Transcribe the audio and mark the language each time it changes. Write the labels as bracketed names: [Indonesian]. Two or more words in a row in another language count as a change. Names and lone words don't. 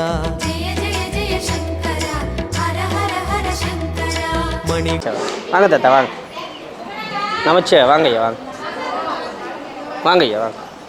[Sanskrit] जय जय जय शङ्करा हर हर हर शङ्करा [Tamil] மணி வாங்க தாத்தா வாங்க. நமச்சே வாங்க ஐயா வாங்க. வாங்க ஐயா வாங்க.